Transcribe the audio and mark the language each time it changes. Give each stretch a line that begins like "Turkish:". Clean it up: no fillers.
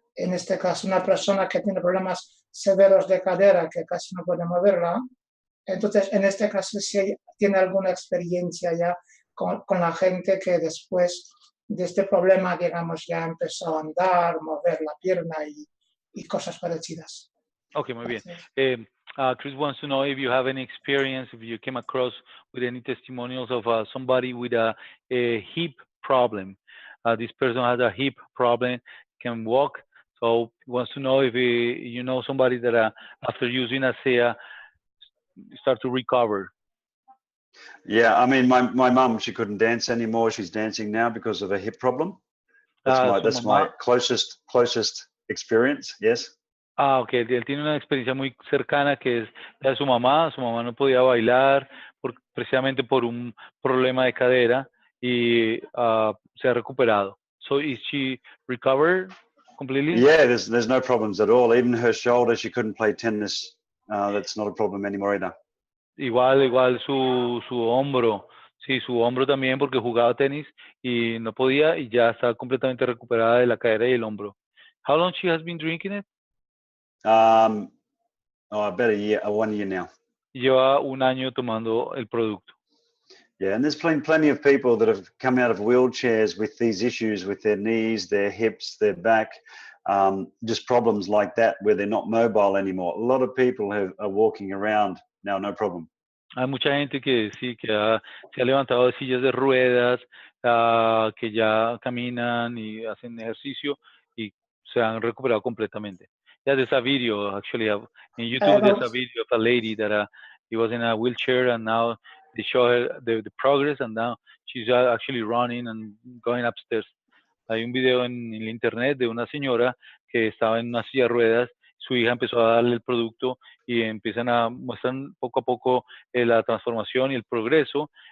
Spanish: En este caso, una persona que tiene problemas severos de cadera, que casi no puede moverla. Entonces, en este caso, sí tiene alguna experiencia ya con la gente que después de este problema, digamos, ya empezó a andar, mover la pierna y cosas parecidas. Ok, muy bien.
English: Chris wants to know if you have any experience, if you came across with any testimonials of somebody with a hip problem. This person has a hip problem, can walk, so he wants to know if you know somebody that after using ASEA start to recover. Yeah, I mean, my mum, she couldn't dance anymore. She's dancing now because of a hip problem. That's my closest experience. Yes.
Spanish: Ok, él tiene una experiencia muy cercana que es la de su mamá. Su mamá no podía bailar precisamente por un problema de cadera y se ha recuperado.
English: So is she recovered completely? Yeah, there's no problems at all. Even her shoulder, she couldn't play tennis. That's not a problem anymore either.
Spanish: Igual su hombro. Sí, su hombro también porque jugaba tenis y no podía y ya está completamente recuperada de la cadera y el hombro.
English: How long she has been drinking it? About a year, 1 year now.
Spanish: Lleva un año tomando el producto.
English: Yeah, and there's plenty of people that have come out of wheelchairs with these issues with their knees, their hips, their back, just problems like that where they're not mobile anymore. A lot of people are walking around now, no problem.
Spanish: Hay mucha gente que sí, que se ha levantado de sillas de ruedas, que ya caminan y hacen ejercicio y se han recuperado completamente.
English: Yeah, there's a video actually in YouTube. There's a video of a lady that he was in a wheelchair and now they show her the progress and now she's actually running and going upstairs.
Spanish: Hay un video en el internet de una señora que estaba en una silla de ruedas, su hija empezó a darle el producto y muestran poco a poco la transformación y el progreso.